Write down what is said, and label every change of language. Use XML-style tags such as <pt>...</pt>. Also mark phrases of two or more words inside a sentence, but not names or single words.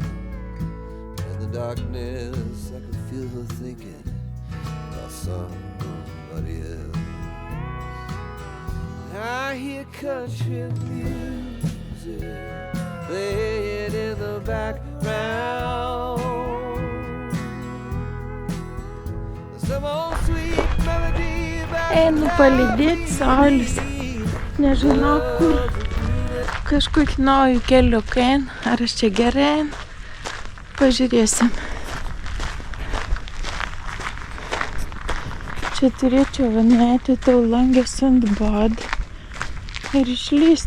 <en>In the darkness I could feel her thinking about somebody else. I hear country music playing in the background. Some old sweet melody about</en> <lt>Einu palydėti saulės. Nežinau kur. Kažkokį naują keliuką einu. Ar aš čia gerai einu? Pažiūrėsim. Čia turėčiau nueiti tau Langesund bad ir išlyst.</lt>